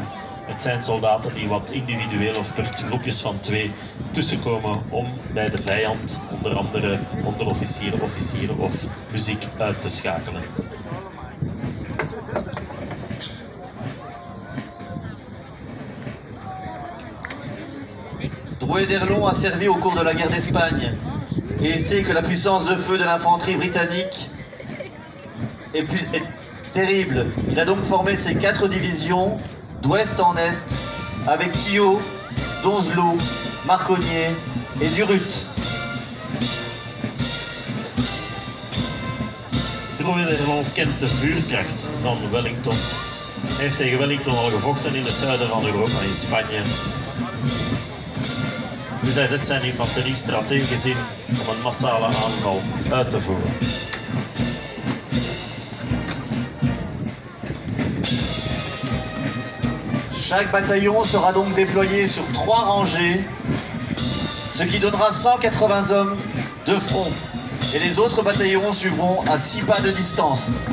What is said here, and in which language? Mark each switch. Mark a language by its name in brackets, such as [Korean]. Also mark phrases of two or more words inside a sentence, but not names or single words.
[Dutch] Het zijn soldaten die wat individueel of per groepjes van 2 tussenkomen om bij de vijand, onder andere onderofficieren, officieren of muziek uit te schakelen. [French] Drouet d'Erlon a servi au cours de la guerre d'Espagne et il sait que la puissance de feu de l'infanterie britannique est terrible. Il a donc formé ses 4 divisions d'ouest en est avec Quillot, Donzelot, Marconnier et Durut. [Dutch] Drouet d'Erlon kent de vuurkracht van Wellington. Hij heeft tegen Wellington al gevochten in het zuiden van Europa, in Spanje. Dus hij zet zijn infanterie strategisch in om een massale aanval uit te voeren. [French] Chaque bataillon sera donc déployé sur 3 rangées, ce qui donnera 180 hommes de front. et les autres bataillons suivront à 6 pas de distance.